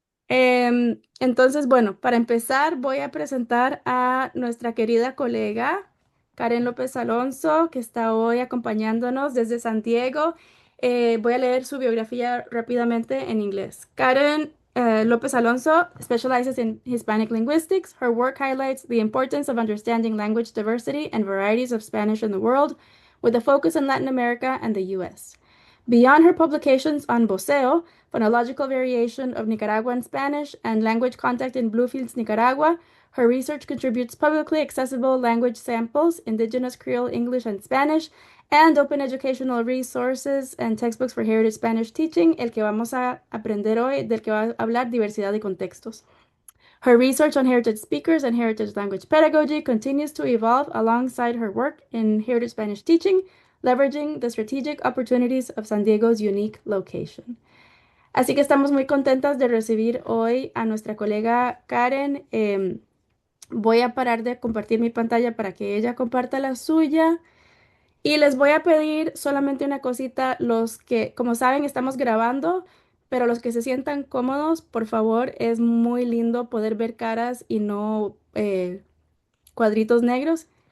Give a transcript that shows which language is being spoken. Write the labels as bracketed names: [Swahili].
[Spanish] Entonces, bueno, para empezar, voy a presentar a nuestra querida colega Karen López Alonso, que está hoy acompañándonos desde San Diego. Voy a leer su biografía rápidamente en inglés. [English] Karen López Alonso specializes in Hispanic linguistics. Her work highlights the importance of understanding language diversity and varieties of Spanish in the world, with a focus in Latin America and the U.S. Beyond her publications on Boseo, phonological variation of Nicaraguan Spanish, and language contact in Bluefields, Nicaragua, her research contributes publicly accessible language samples, Indigenous Creole English and Spanish, and open educational resources and textbooks for heritage Spanish teaching, [Spanish] el que vamos a aprender hoy, del que va a hablar diversidad de contextos. [English] Her research on heritage speakers and heritage language pedagogy continues to evolve alongside her work in heritage Spanish teaching, leveraging the strategic opportunities of San Diego's unique location. [Spanish] Así que estamos muy contentas de recibir hoy a nuestra colega Karen. Voy a parar de compartir mi pantalla para que ella comparta la suya. Y les voy a pedir solamente una cosita, los que, como saben, estamos grabando, pero los que se sientan cómodos, por favor, es muy lindo poder ver caras y no cuadritos negros.